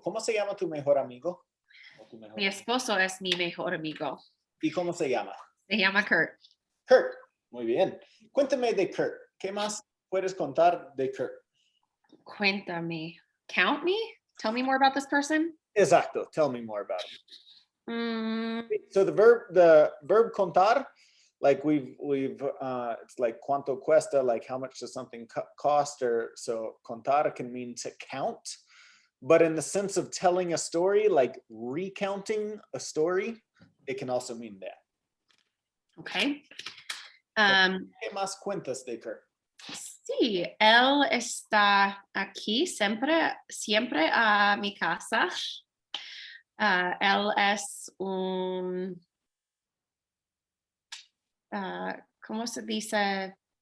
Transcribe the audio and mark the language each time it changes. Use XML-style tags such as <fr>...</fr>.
<es>¿Cómo se llama tu mejor amigo? Mi esposo es mi mejor amigo. ¿Y cómo se llama? Se llama Kurt. Kurt. Muy bien. Cuéntame de Kurt. ¿Qué más puedes contar de Kurt? Cuéntame.</es> <en>Count me? Tell me more about this person? Exacto. Tell me more about him. Mm, So the verb contar, like we've it's like</en> <es>cuánto cuesta,</es> <en>like how much does something cost, or so contar can mean to count, but in the sense of telling a story, like recounting a story, it can also mean that. okay.</en> <es>¿Qué más cuentas de Kurt? Sí, él está aquí siempre a mi casa. Él es un, ¿cómo se dice?</es>